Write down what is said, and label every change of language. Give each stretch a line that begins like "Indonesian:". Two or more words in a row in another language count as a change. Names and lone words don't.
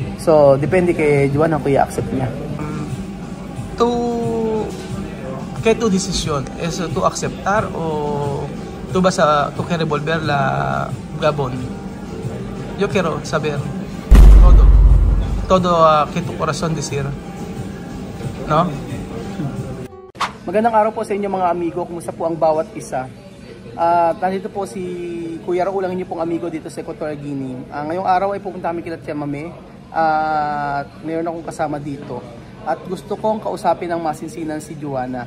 Filipino: So, depende kay Juana kung i-accept niya.
Spanish: ¿Qué tu decisión? ¿Es tu aceptar o tú vas a tú quieres volver la Gabon? Yo quiero saber todo que tu corazón decir, no?
Filipino: Magandang araw po sa inyo mga amigo, kumusta po ang bawat isa? Nandito po si Kuya Raul, ang inyo pong amigo dito sa Equatorial Guinea. Ngayong araw ay pupunta kami kila Tia Mame at mayroon akong kasama dito. At gusto kong kausapin ng masinsinan si Juana.